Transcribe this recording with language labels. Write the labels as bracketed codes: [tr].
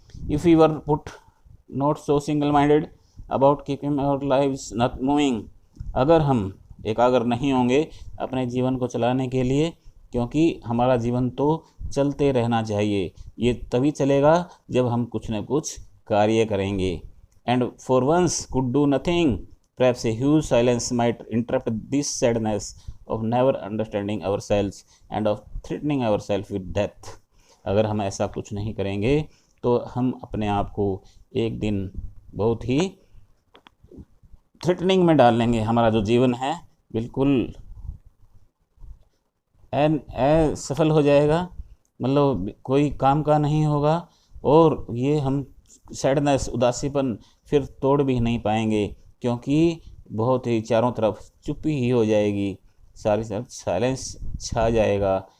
[en] if you are put not so single minded about keeping our lives not moving, [hi] अगर हम एकाग्र नहीं होंगे अपने जीवन को चलाने के लिए, क्योंकि हमारा जीवन तो चलते रहना चाहिए, ये तभी चलेगा जब हम कुछ न कुछ कार्य करेंगे। [en] And for once could do nothing, perhaps a huge silence might interrupt this sadness of never understanding ourselves and of threatening ourselves with death। [hi] अगर हम ऐसा कुछ नहीं करेंगे तो हम अपने आप को एक दिन बहुत ही थ्रेटनिंग में डाल लेंगे। हमारा जो जीवन है बिल्कुल सफल हो जाएगा, मतलब कोई काम का नहीं होगा, और ये हम सैडनेस, उदासीपन फिर तोड़ भी नहीं पाएंगे, क्योंकि बहुत ही चारों तरफ चुप्पी ही हो जाएगी, सारी तरफ साइलेंस छा जाएगा,